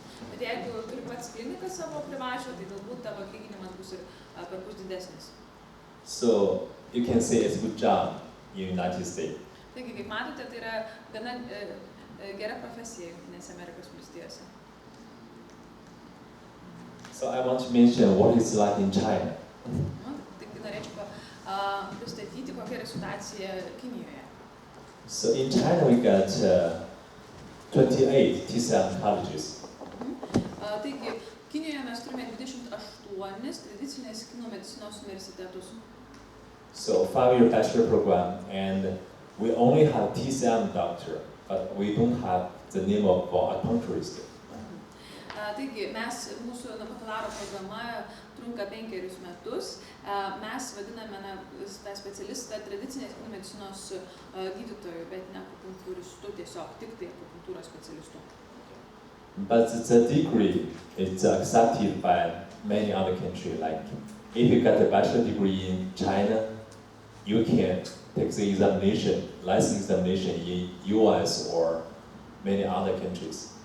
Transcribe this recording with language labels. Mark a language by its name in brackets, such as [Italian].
[Lithuanian] Bet jeigu turi pats kliniką savo privačią, tai galbūt tavo atlyginimas bus ir perpus didesnis. [English] So you can say it's a good job in United States. [Lithuanian] Taigi, kaip matote, tai yra gana gera profesija Jungtinėse Amerikos valstijose. [English] So I want to mention what it's like in China. [Lithuanian] Taigi norėčiau pristatyti, kokia yra situacija Kinijoje. [English] So in China we got 28 TCM colleges. [Lithuanian] Taigi, Kinijoje mes turime 28 tradicinės kinų medicinos universitetus. [English] So 5-year bachelor program, and we only have TCM doctor, but we don't have the name of acupuncturist. [Lithuanian] Taigi, mūsų bakalauro programa trunka 5 metus. Mes vadiname tą specialistą tradicinės kinų medicinos gydytojų, bet ne akupunktūristų, tiesiog tik tai akupunktūros specialistų. [English] But the degree is accepted by many other countries. Like if you got a bachelor degree in China, you can take the examination, license examination in US or many other countries.